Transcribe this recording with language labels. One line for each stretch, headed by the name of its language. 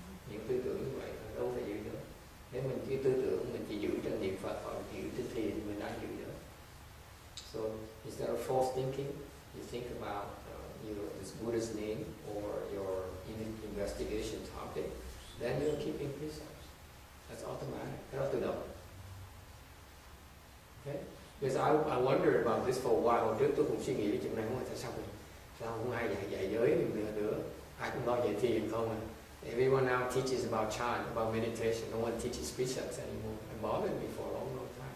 Vietnamese: Những tư tưởng như vậy đâu phải giữ giới. Nếu mình chỉ tư tưởng mình chỉ giữ trên niệm Phật hoặc giữ trên thiền mình đang giữ giới.
English: So instead of false thinking, you think about this Buddha's name or your investigation topic, then you're keeping precepts. That's automatic.
Vietnamese: Cái đó tự động.
English: Okay? Because I wondered about this for a while.
Vietnamese: Hồi trước tôi cũng suy nghĩ về chuyện này, không phải sao không ai dạy giới nữa. Ai cũng lo dạy thiền không à.
English: Everyone now teaches about chant, about meditation. No one teaches precepts anymore. It bothered me for a long time.